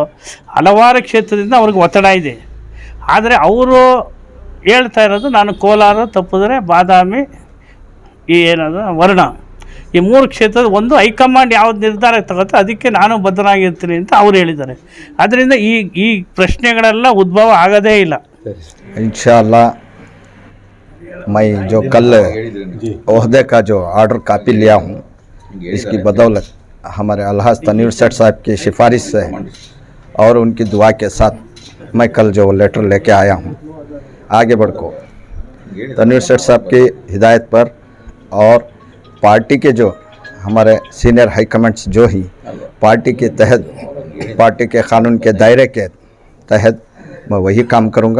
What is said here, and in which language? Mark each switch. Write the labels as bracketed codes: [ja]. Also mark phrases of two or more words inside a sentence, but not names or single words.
[kn] ಹಲವಾರು ಕ್ಷೇತ್ರದಿಂದ ಅವ್ರಿಗೆ ಒತ್ತಡ ಇದೆ. ಆದರೆ ಅವರು ಹೇಳ್ತಾ ಇರೋದು ನಾನು ಕೋಲಾರ ತಪ್ಪಿದ್ರೆ ಬಾದಾಮಿ, ವರ್ಣ, ಈ 3 ಕ್ಷೇತ್ರದ ಒಂದು ಹೈಕಮಾಂಡ್ ಯಾವ್ದು ನಿರ್ಧಾರ ತಗೋತೋ ಅದಕ್ಕೆ ನಾನು ಬದ್ಧನಾಗಿರ್ತೀನಿ ಅಂತ ಅವ್ರು ಹೇಳಿದ್ದಾರೆ. ಅದರಿಂದ ಈ ಪ್ರಶ್ನೆಗಳೆಲ್ಲ ಉದ್ಭವ ಆಗೋದೇ ಇಲ್ಲ. [hi] इंशाअल्लाह मैं जो कल ओहदे का जो [en] order copy [hi] लिया हूँ, इसकी बदौलत हमारे अलहाज तनवीर सेठ साहब की सिफारिश से और उनकी दुआ के साथ मैं कल जो लेटर लेके आया हूँ, आगे बढ़को तनवीर सेठ साहब की हिदायत पर और पार्टी के जो हमारे [en] senior high commands [hi] जो ही पार्टी के तहत, पार्टी के कानून के दायरे के तहत मैं वही काम करूँगा.